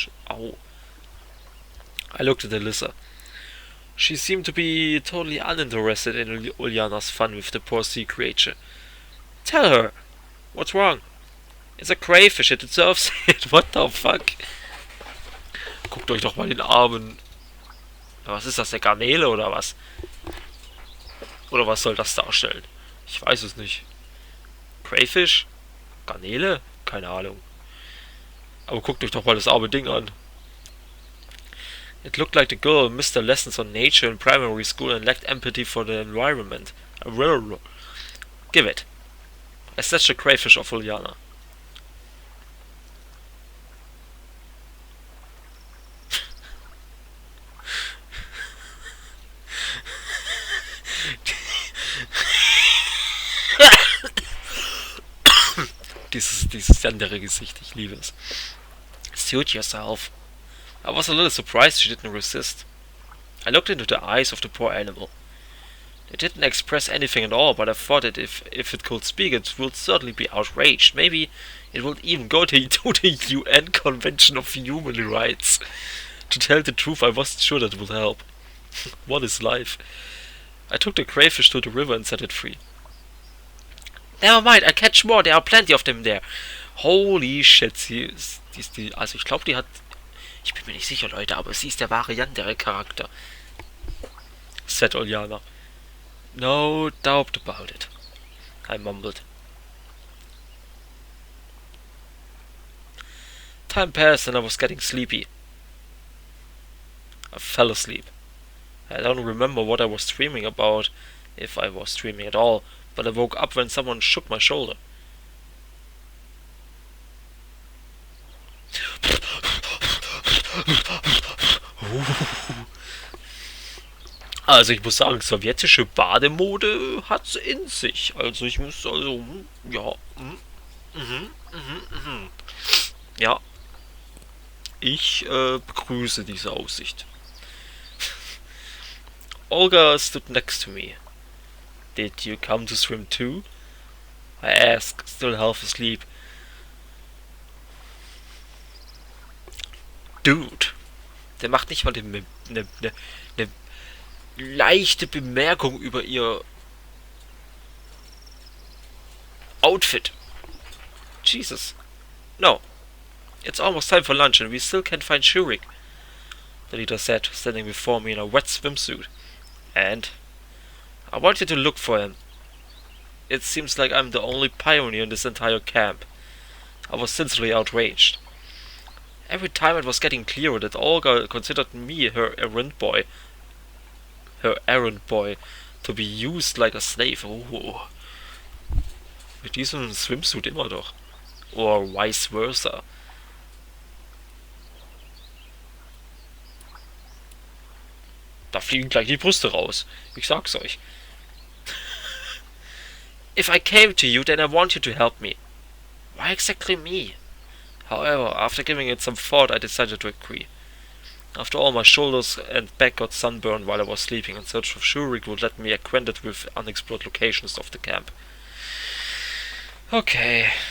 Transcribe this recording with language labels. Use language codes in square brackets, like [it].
[en] Ow. I looked at Alisa. She seemed to be totally uninterested in Ulyana's fun with the poor sea creature. Tell her! What's wrong? It's a crayfish, it deserves it. What the fuck? [de] Guckt euch doch mal den armen... Was ist das, der Garnele oder was? Oder was soll das darstellen? Ich weiß es nicht. Crayfish? Garnele? Keine Ahnung. Aber guckt euch doch mal das arme Ding an. [en] It looked like the girl missed her lessons on nature in primary school and lacked empathy for the environment. Give it. I snatched the crayfish off Ulyana. [de] Dieses andere Gesicht, ich liebe es. [en] Suit yourself. I was a little surprised she didn't resist. I looked into the eyes of the poor animal. It didn't express anything at all, but I thought that if it could speak, it would certainly be outraged. Maybe it would even go to the UN Convention of Human Rights. To tell the truth, I wasn't sure that would help. What is life? I took the crayfish to the river and set it free. Never mind, I catch more, there are plenty of them there. Holy shit, [de] also ich glaube, die hat... Ich bin mir nicht sicher, Leute, aber sie ist der wahre Yandere-Charakter. [en] Said Ulyana. No doubt about it, I mumbled. Time passed and I was getting sleepy. I fell asleep. I don't remember what I was dreaming about, if I was dreaming at all, but I woke up when someone shook my shoulder. [de] Also ich muss sagen, sowjetische Bademode hat's in sich. Also ich muss ja. Ja. Ich begrüße diese Aussicht. [en] Olga stood next to me. Did you come to swim too? I asked, still half asleep. [de] Dude, der macht nicht mal eine leichte Bemerkung über ihr Outfit. [en] Jesus. No. It's almost time for lunch and we still can't find Shurik, the leader said, standing before me in a wet swimsuit. And? I want you to look for him. It seems like I'm the only pioneer in this entire camp. I was sincerely outraged. Every time it was getting clearer that Olga considered me her errand boy, to be used like a slave. Oh. [de] Mit diesem Swimsuit immer doch. [en] Or vice versa. [de] Da fliegen gleich die Brüste raus. Ich sag's euch. [en] If I came to you, then I want you to help me. Why exactly me? However, after giving it some thought, I decided to agree. After all, my shoulders and back got sunburned while I was sleeping, and search of Shurik would let me acquainted with unexplored locations of the camp. Okay.